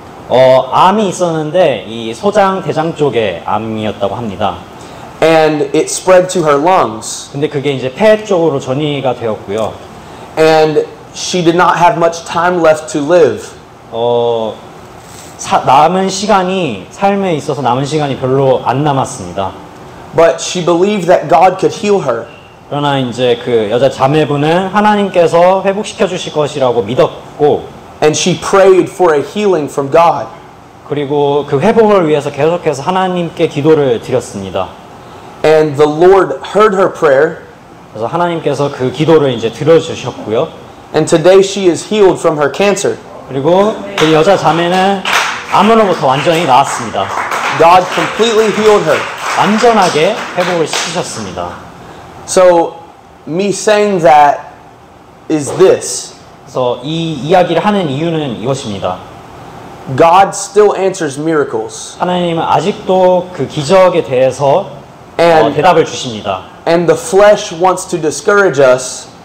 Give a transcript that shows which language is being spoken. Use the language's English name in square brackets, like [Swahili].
[Korean] 암이 있었는데 이 소장 대장 쪽에 암이었다고 합니다. [English] And it spread to her lungs. [Korean] 근데 그게 이제 폐 쪽으로 전이가 되었고요. [English] And she did not have much time left to live. [Korean] 삶에 있어서 남은 시간이 별로 안 남았습니다. [English] But she believed that God could heal her. [Korean] 그러나 이제 그 여자 자매분은 하나님께서 회복시켜 주실 것이라고 믿었고, [English] and she prayed for a healing from God. [Korean] 그리고 그 회복을 위해서 계속해서 하나님께 기도를 드렸습니다. [English] And the Lord heard her prayer. [Korean] 그래서 하나님께서 그 기도를 이제 들어주셨고요. [English] And today she is healed from her cancer. [Korean] 그리고 그 여자 자매는 암으로부터 완전히 나았습니다. [English] God completely healed her. [Korean] 완전하게 회복을 시키셨습니다. [English] So me saying that is this. [Korean] 그래서 이 이야기를 하는 이유는 이것입니다. [English] God still answers miracles. [Korean] 하나님은 아직도 그 기적에 대해서 대답을 주십니다. [English] And the flesh wants to discourage us.